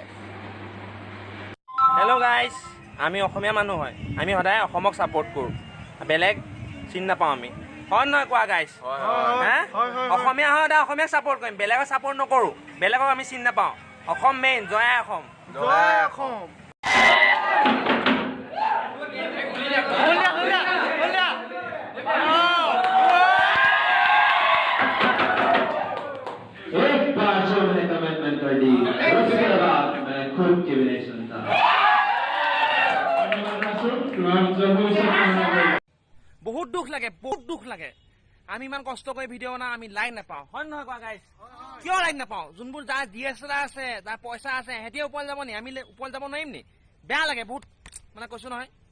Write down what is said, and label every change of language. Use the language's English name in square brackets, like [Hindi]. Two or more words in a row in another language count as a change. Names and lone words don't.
[Assamese] হেল্ল' গাইজ, আমি অসমীয়া মানুহ হয়, আমি সদায় অসমক ছাপোৰ্ট কৰোঁ, বেলেগ চিনি নাপাওঁ আমি। হয় নহয় কোৱা গাইজ? অসমীয়া হয় সদায় অসমীয়াক ছাপোৰ্ট কৰিম, বেলেগক ছাপোৰ্ট নকৰোঁ। বেলেগক আমি চিনি নাপাওঁ। অসম মেইন, জয় আই অসম। জয় অসম। [Hindi] एक बार जो मैंने कमिटमेंट कर दी उसके बाद मैं खुद की भी नहीं सुनता। [Assamese] বহুত দুখ লাগে, বহুত দুখ লাগে। আমি ইমান কষ্ট কৰি ভিডিঅ' বনাওঁ, আমি লাইক নাপাওঁ। হয় নহয় কোৱা গাইজ? কিয় লাইক নাপাওঁ? যোনবোৰ যাৰ DSLR আছে, যাৰ পইচা আছে, সিহঁতে ওপৰত যাব নি? আমি ওপৰত যাব নোৱাৰিম নি? বেয়া লাগে বহুত, মানে কৈছোঁ নহয়।